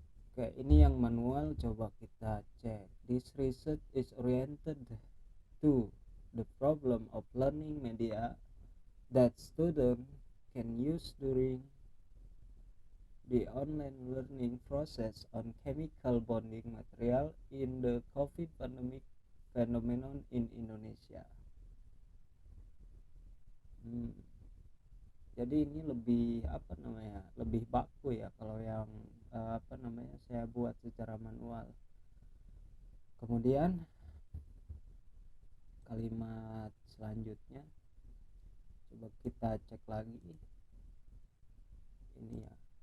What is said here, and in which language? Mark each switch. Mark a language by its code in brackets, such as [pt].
[id] Oke, ini yang manual, coba kita cek. [en] This research is oriented to the problem of learning media that students can use during the online learning process on chemical bonding material in the COVID pandemic phenomenon in Indonesia. [id] Jadi ini lebih lebih baku ya kalau yang saya buat secara manual. Kemudian kalimat selanjutnya coba kita cek lagi, ini ya.